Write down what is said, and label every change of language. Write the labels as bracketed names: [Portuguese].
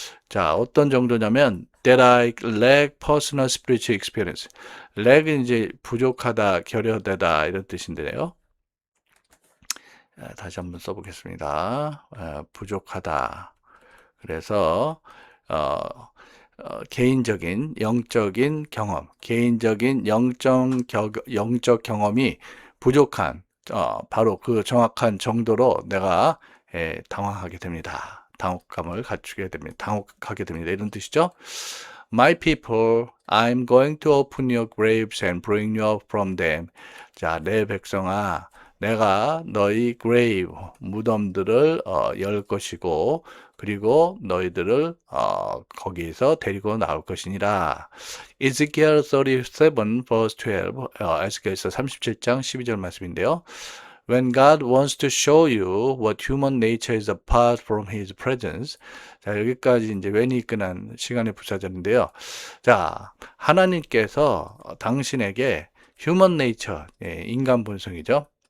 [Korean] 자, 어떤 정도냐면 [English] that I lack personal spiritual experience. [Korean] lack은 이제 부족하다, 결여되다 이런 뜻인데요. 다시 한번 써보겠습니다. 부족하다. 그래서 개인적인 영적인 경험, 개인적인 영적 경험이 부족한 바로 그 정확한 정도로 내가 당황하게 됩니다. 당혹하게 됩니다. 이런 뜻이죠. [English] My people, I'm going to open your graves and bring you up from them. [Korean] 자, 내 백성아, 내가 너희 grave, 무덤들을 열 것이고 그리고 너희들을 거기에서 데리고 나올 것이니라. [English] Ezekiel 37 verse 12, [Korean] 에스겔서 37장 12절 말씀인데요. [English] When God wants to show you what human nature is apart from His presence. [Korean] 자, 여기까지 이제 when이 끝난 시간의 부사절인데요. 자, 하나님께서 당신에게 human nature, 인간 본성이죠.